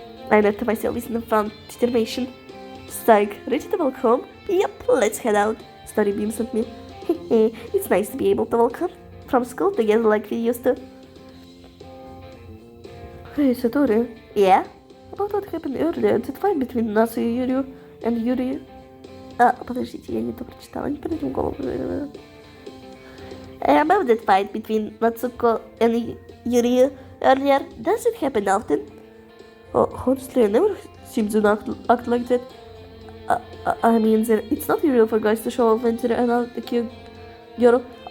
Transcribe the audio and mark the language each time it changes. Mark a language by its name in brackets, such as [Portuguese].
[English] I nod to myself with newfound determination. Psych, ready to walk home? Yep, let's head out. Satori beams at me. It's nice to be able to walk home from school together like we used to. Hey, Satori. Yeah? About what happened earlier, that fight between us and Yuri. [Russian] Подождите, я не то прочитала, не придем в голову. [English] About that fight between Natsuko and Yuri earlier, does it happen often? Honestly, I never seem to act like that. I mean, it's not usual for guys to show off when they're around the cute girl.